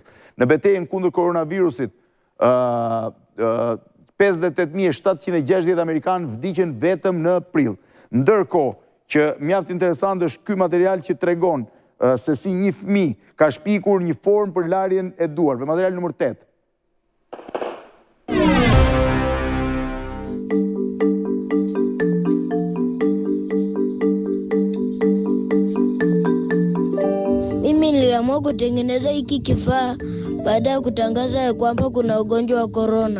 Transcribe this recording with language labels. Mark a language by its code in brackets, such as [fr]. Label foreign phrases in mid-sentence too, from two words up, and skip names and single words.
[sq] Në betejën kundër koronavirusit, 58.760 amerikanë vdiqën vetëm në prill. Ndërkohë që mjaft interesant është ky material që tregon se si një fëmijë ka shpikur një formë për larjen e duarve. Material numër 8. [sw] Niliamua kutengeneza hiki kifaa baada ya kutangaza ya kwamba kuna ugonjwa wa korona.